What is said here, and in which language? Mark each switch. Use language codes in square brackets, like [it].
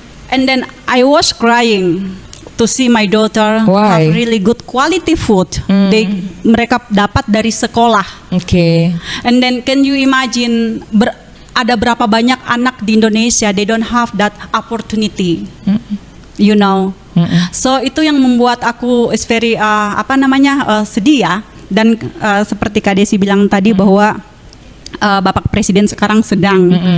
[en] And then I was crying to see my daughter Why? have really good quality food. [id] Mereka dapat dari sekolah. Oke. [en] And then can you imagine [id] ada berapa banyak anak di Indonesia [en] they don't have that opportunity. You know. So [id] itu yang membuat aku [en] is very [id] sedih ya. Dan seperti Kak Desi bilang tadi bahwa Bapak Presiden sekarang sedang